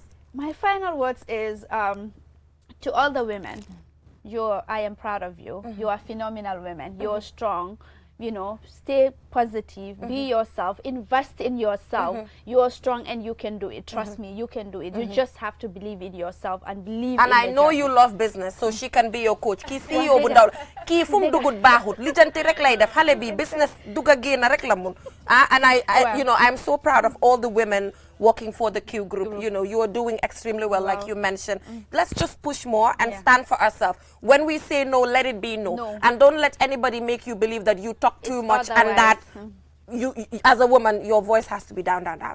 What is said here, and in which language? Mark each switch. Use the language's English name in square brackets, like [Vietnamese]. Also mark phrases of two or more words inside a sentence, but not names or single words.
[English] My final words is to all the women, I am proud of you. You are phenomenal women. You're strong. You know, stay positive, be yourself, invest in yourself. You are strong and you can do it. Trust me, you can do it. You just have to believe in yourself and believe and in I know you love business, so she can be your coach. [Wolof] Ki CEO bu ndaw ki fum dugut baaxut lijanti rek lay def xale bi business duga génn rek la mun. [English] And I you know, I'm so proud of all the women working for the Q group. You know, you are doing extremely well, like you mentioned. Let's just push more and stand for ourselves. When we say no, let it be no. And don't let anybody make you believe that you talk too much and that you as a woman, your voice has to be down, down, down.